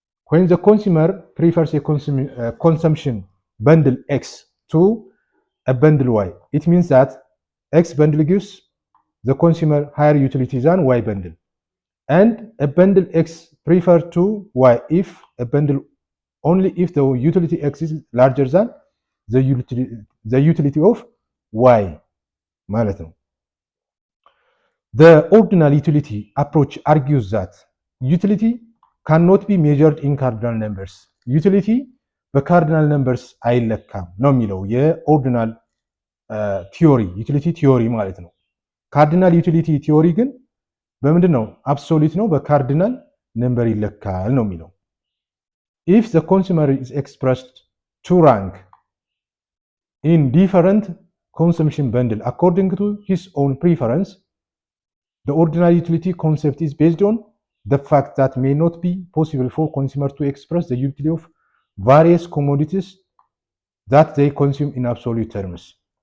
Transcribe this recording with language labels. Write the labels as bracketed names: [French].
[English] when the consumer prefers a consumption bundle x to a bundle y, it means that x bundle gives the consumer higher utility than y bundle, and a bundle x prefer to y if a bundle only if the utility x is larger than the utility of y [Amharic] ማለት ነው። [English] The ordinal utility approach argues that utility cannot be measured in cardinal numbers. [Amharic] utility በካርዲናል ነምበርስ አይለካም ነው የሚለው የኦርዲናል ቲዮሪ ዩቲሊቲ ቲዮሪ ማለት ነው። ካርዲናል ዩቲሊቲ ቲዮሪ ግን በምንድን ነው? አብሶሉት ነው፣ በካርዲናል ነምበር ይለካል ነው የሚለው። [English] If the consumer is expressed to rank in different consumption bundle according to his own preference. The ordinary utility concept is based on the fact that may not be possible for consumer to express the utility of various commodities that they consume in absolute terms.